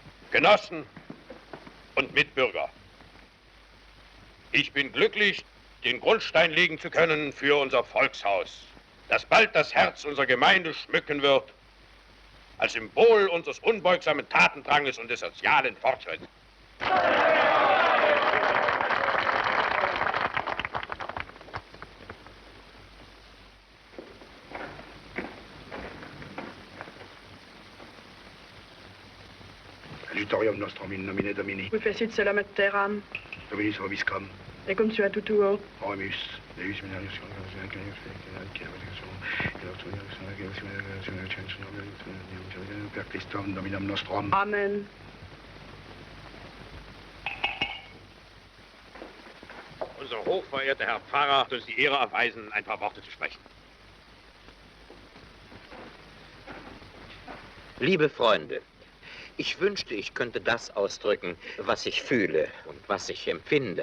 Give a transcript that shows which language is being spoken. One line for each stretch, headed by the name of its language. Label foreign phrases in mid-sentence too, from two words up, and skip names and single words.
German: Genossen und Mitbürger. Ich bin glücklich, den Grundstein legen zu können für unser Volkshaus, das bald das Herz unserer Gemeinde schmücken wird, als Symbol unseres unbeugsamen Tatendranges und des sozialen Fortschritts.
Latin: Adiutorium nostrum in nomine Domini. Qui fecit coelum et terram. Dominus vobiscum. Et cum sua tutuo. Oremus. Deus minarius. Per Christum Dominum nostrum. Amen.
German: Unser hochverehrter Herr Pfarrer hat uns die Ehre erweisen, ein paar Worte zu sprechen. Liebe Freunde, ich wünschte, ich könnte das ausdrücken, was ich fühle und was ich empfinde.